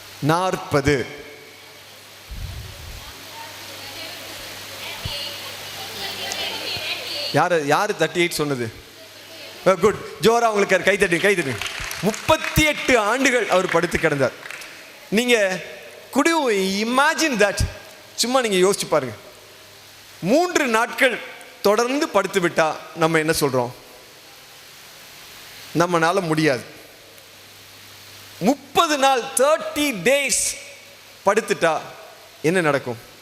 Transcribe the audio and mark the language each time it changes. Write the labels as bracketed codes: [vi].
[ta] 40. யாரு 38 சொன்னது? குட், ஜோரா உங்களுக்கு கை தட்டி 38 ஆண்டுகள் அவர் படுத்து கிடந்தார். நீங்க [en] could you imagine that? [ta] சும்மா நீங்க யோசிச்சு பாருங்க. 3 நாட்கள் தொடர்ந்து படுத்து விட்டா நம்ம என்ன சொல்றோம்? நம்மனால முடியாது. 30 நாள் 30 days படுத்துட்டா என்ன நடக்கும்?